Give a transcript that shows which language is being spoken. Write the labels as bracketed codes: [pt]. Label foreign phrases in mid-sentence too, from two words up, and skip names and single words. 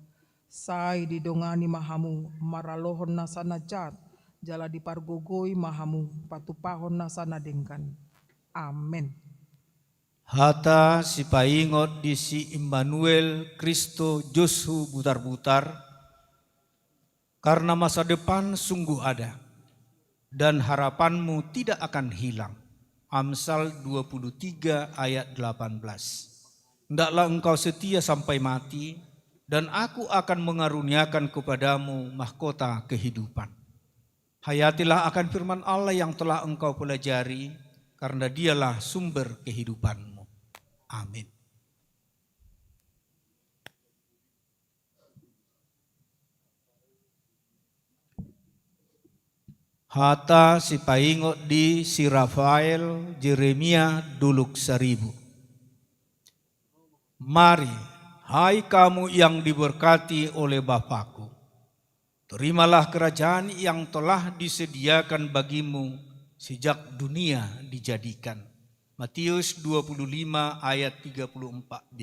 [bbc] Sai didongani mahamu maralohon nasana jat jala dipargogoi mahamu patupahon nasana dengkan. Amin. Hata si paingot di si Immanuel Kristo Josu butar-butar, [id] karena masa depan sungguh ada dan harapanmu tidak akan hilang. Amsal 23 ayat 18. Hendaklah engkau setia sampai mati, dan aku akan mengaruniakan kepadamu mahkota kehidupan. Hayatilah akan firman Allah yang telah engkau pelajari, karena dialah sumber kehidupanmu. Amin. [bbc] Hata si paingot di si Rafael Jeremia Duluk 1000. [id] Mari, hai kamu yang diberkati oleh Bapakku, terimalah kerajaan yang telah disediakan bagimu sejak dunia dijadikan. Matius 25 ayat 34b.